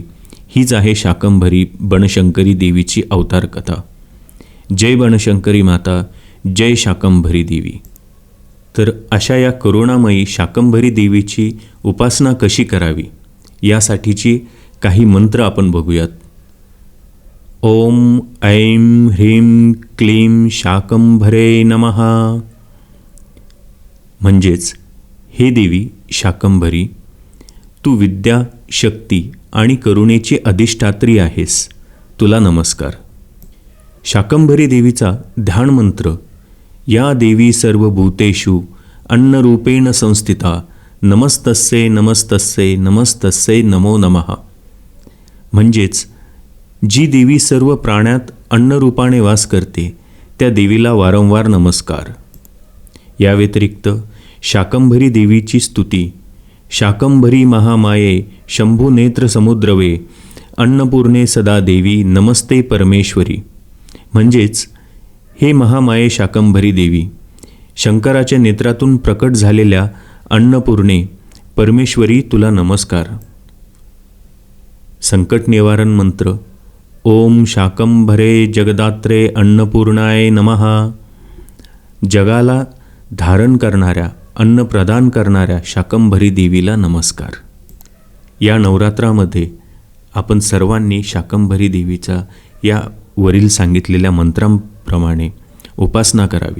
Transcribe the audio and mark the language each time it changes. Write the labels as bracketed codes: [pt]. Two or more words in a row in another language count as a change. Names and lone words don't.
[mr] हीच आहे शाकंभरी बनशंकरी देवीची अवतार कथा. जय बनशंकरी माता, जय शाकंभरी देवी. तर अशा या करुणामयी शाकंभरी देवीची उपासना कशी करावी यासाठीची काही मंत्र आपण बघूयात. [sa] ओम ऐं ह्रीं क्लीं शाकंभरे नमः. [mr] म्हणजेच, हे देवी शाकंभरी, तू विद्या, शक्ती आणि करुणेची अधिष्ठात्री आहेस. तुला नमस्कार. शाकंभरी देवीचा ध्यान मंत्र. [sa] या देवी सर्वभूतेषु अन्नरूपेण संस्थिता नमस्तस्ये नमस्तस्ये नमस्तस्ये नमो नमः. [mr] म्हणजेच, जी देवी सर्व प्राण्यात अन्नरूपाने वास करते, त्या देवीला वारंवार नमस्कार. या व्यतिरिक्त शाकंभरी देवीची स्तुती. [sa] शाकंभरी महामाये शंभू नेत्र समुद्रवे अन्नपूर्णे सदा देवी नमस्ते परमेश्वरी. [mr] म्हणजेच, हे महामाये शाकंभरी देवी, शंकराच्या नेत्रातून प्रकट झालेल्या अन्नपूर्णे परमेश्वरी, तुला नमस्कार. संकट निवारण मंत्र. [sa] ओम शाकंभरे जगदात्रे अन्नपूर्णाय नमः. [mr] जगाला धारण करणाऱ्या, अन्न प्रदान करणाऱ्या शाकंभरी देवीला नमस्कार. या नवरात्रामध्ये आपण सर्वांनी शाकंभरी देवीचा या वरील सांगितलेल्या मंत्रांप्रमाणे उपासना करावी.